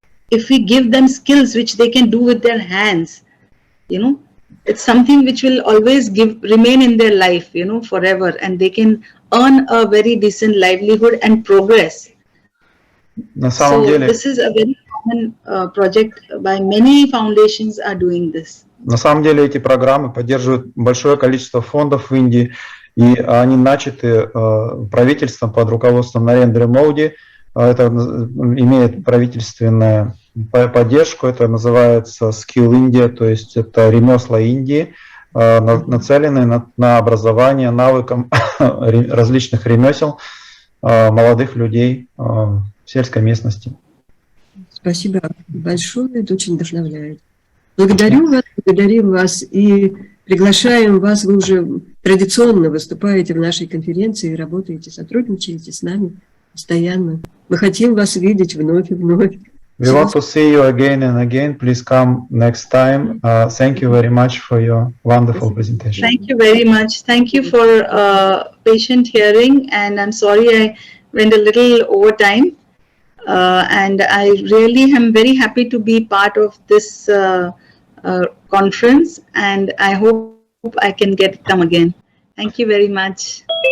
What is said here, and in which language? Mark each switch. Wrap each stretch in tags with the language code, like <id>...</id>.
<en>if we give them skills which they can do with their hands, you know, it's something which will always remain in their life, you know, forever, and they can earn a very decent livelihood and progress. So this is a very common project by many foundations are doing this.</en> <ru>На самом деле эти программы поддерживают большое количество фондов в Индии, и они начаты правительством под руководством Нарендры Моди. Это имеет правительственную поддержку, это называется Skill India, то есть это ремесла Индии, нацеленные на образование навыкам различных ремесел молодых людей в сельской местности. Спасибо большое, это очень вдохновляет. Благодарим вас и приглашаем вас, вы уже традиционно выступаете в нашей конференции, работаете, сотрудничаете с нами постоянно. Мы хотим вас видеть вновь и вновь.</ru> <en>We want to see you again and again. Please come next time. Thank you very much for your wonderful presentation. Thank you very much. Thank you for patient hearing, and I'm sorry I went a little over time. And I really am very happy to be part of this conference, and I hope I can come again. Thank you very much.</en>